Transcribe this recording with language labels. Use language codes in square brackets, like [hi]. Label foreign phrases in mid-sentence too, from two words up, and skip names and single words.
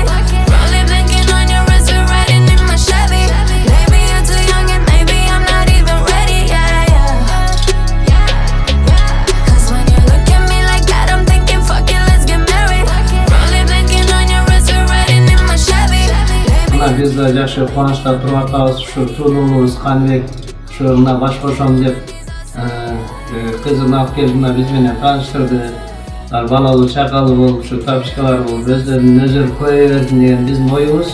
[en] Probably blinking on your wrist, we're riding in my Chevy. Maybe you're too young and maybe I'm not even ready, yeah, yeah. Cause when you look at me like that, I'm thinking, fuck it, let's get married. Probably blinking on your wrist, we're riding in my Chevy. [ky] Мына биз да жакшы кубанычта туруп атабыз. Ушу туулуубуз Каныбек ушу мына баш кошом деп кызын алып келип мына биз менен тааныштырды. Балалуу чакалуу болуп, ушу табишкалар болуп, өздөрүнүн өздөрү кое бердим деген биздин оюбуз.